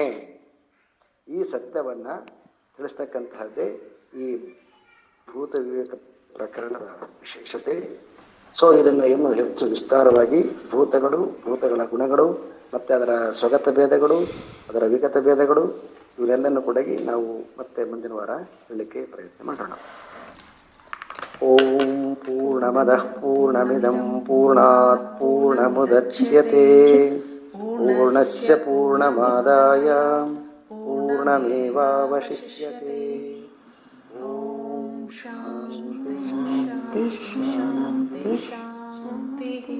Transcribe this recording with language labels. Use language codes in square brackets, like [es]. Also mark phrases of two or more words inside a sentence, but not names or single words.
[kn] ಈ ಸತ್ಯವನ್ನ ತಿಳಿಸ್ತಕ್ಕಂತಹದ್ದೇ ಈ ಭೂತ ವಿವೇಕ ಪ್ರಕರಣದ ವಿಶೇಷತೆ. ಸೊ ಇದನ್ನು ಇನ್ನೂ ಹೆಚ್ಚು ವಿಸ್ತಾರವಾಗಿ ಭೂತಗಳು, ಭೂತಗಳ ಗುಣಗಳು, ಮತ್ತೆ ಅದರ ಸ್ವಗತ ಭೇದಗಳು, ಅದರ ವಿಗತ ಭೇದಗಳು, ಇವನ್ನೆಲ್ಲನೂ ಕೂಡ ನಾವು ಮತ್ತೆ ಮುಂದಿನ ವಾರ ಹೇಳಲಿಕ್ಕೆ ಪ್ರಯತ್ನ ಮಾಡೋಣ. [sa] ಓಂ ಪೂರ್ಣಮದಃ ಪೂರ್ಣಮಿದಂ ಪೂರ್ಣಾತ್ ಪೂರ್ಣಮುದಚ್ಯತೆ ಪೂರ್ಣಸ್ಯ ಪೂರ್ಣಮಾದಾಯ ಪೂರ್ಣಮೇವಾವಶಿಷ್ಯತೆ. ಓಂ ಶಾಂತಿ ಶಾಂತಿ ಶಾಂತಿ ಶಾಂತಿ.